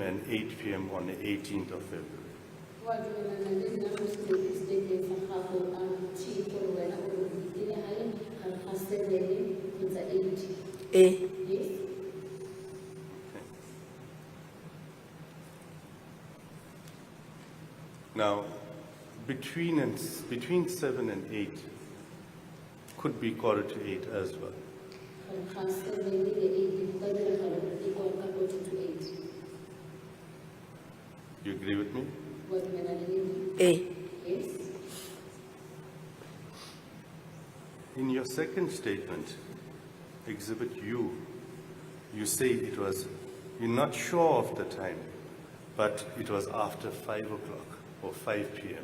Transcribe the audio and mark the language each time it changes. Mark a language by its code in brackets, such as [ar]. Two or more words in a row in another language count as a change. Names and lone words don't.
[en] and 8 p.m. on the 18th of February? [tn] Wa dumelana le nna mo statement sa gago T gore wena o ile hae ga ga 7 kgotsa 8. Eh. [en] Yes. Now, between 7 and 8 could be 7:45 as well. [tn] Ga 7 le 8 di ka dira gore e go ka 8. [en] with me? Eh, Yes. In your second statement, Exhibit U, you say it was, you're not sure of the time, but it was after 5 o'clock or 5 p.m.